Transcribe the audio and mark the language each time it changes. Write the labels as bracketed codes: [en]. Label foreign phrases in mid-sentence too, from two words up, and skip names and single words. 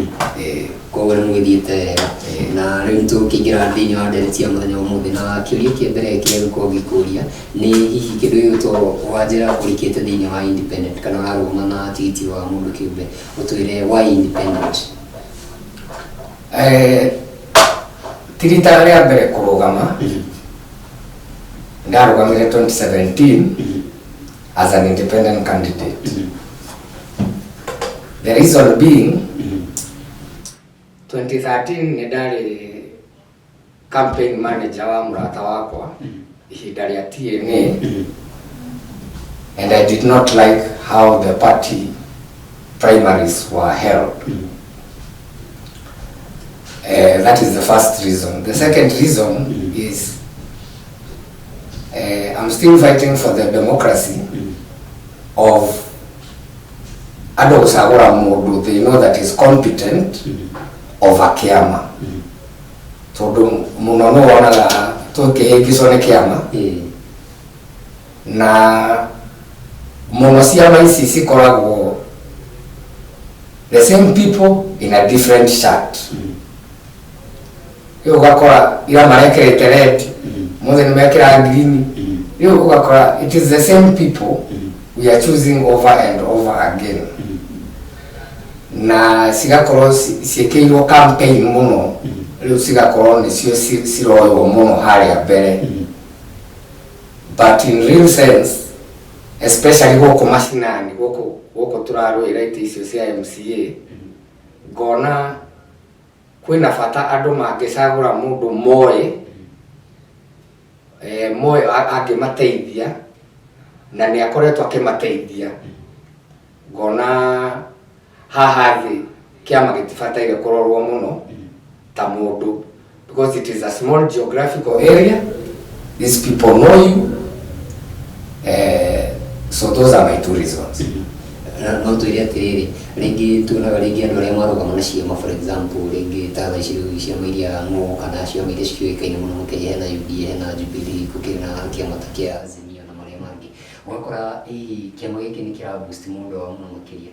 [ki] koguo nĩ mũgĩthiĩte na rĩu tũkĩingĩra thĩinĩ wa ndeto cia mũthenya wa ũmũthĩ na kĩũria kĩa mbere kĩrĩa gĩkorwo gĩkũria nĩ hihi kĩndũ gĩgũtwo wanjĩra ũrĩkĩte thĩinĩ wa independent kana warũgama na tigiti wa mũndũ kĩũmbe ũtwĩre [en] why independent? [ki] Ti rita rĩa mbere kũrũgama ndarũgamire 2017 [en] as an independent candidate. The reason being 2013 [ki] nĩ ndarĩ [en] campaign manager [ki] wa mũrata wakwa ihinda rĩa TNA [en] and I did not like how the party primaries were held. That is the first reason. The second reason is I'm still fighting for the democracy of [ki] andũ gũcagũra mũndũ [en] they know that is competent over [ki] kĩama tondũ mũno no wonaga tũkĩhĩngĩcwo nĩ kĩama na mũno ciama ici cikoragwo [en] the same people in a different shirt. [ki] Rĩu ũgakora ira marekĩrĩte red mothe nĩ mekĩra green rĩu ũgakora [en] it is the same people we are choosing over and over again [ki] na cigakorwo ciĩkĩirwo campaign mũno rĩu cigakorwo nĩcio ciroywo mũno harĩa mbere [en] but in real sense especially [ki] goko mashinani goko turarwira ite icio cia MCA ngona kwina bata andu mangicagura mundu moe moe angimateithia na ni akoretwo akimateithia ngona haha thi kiama gitibataire kurorwo muno ta mundu, [en] because it is a small geographical area. These people know you. So those are my two reasons. [ki] No tuiria tiriri ringi tunaga ringi andu aria marugama na ciama, [en] for example [ki] ringi ta tha ciama iria ngo kana ciama iria ciuikaine muno Kenya, hena UDA, hena Jubilee, kukina kiama ta kia Azimio na maria mangi. Wakora hii kiama giki ni kira boost mundu wa muno makiria.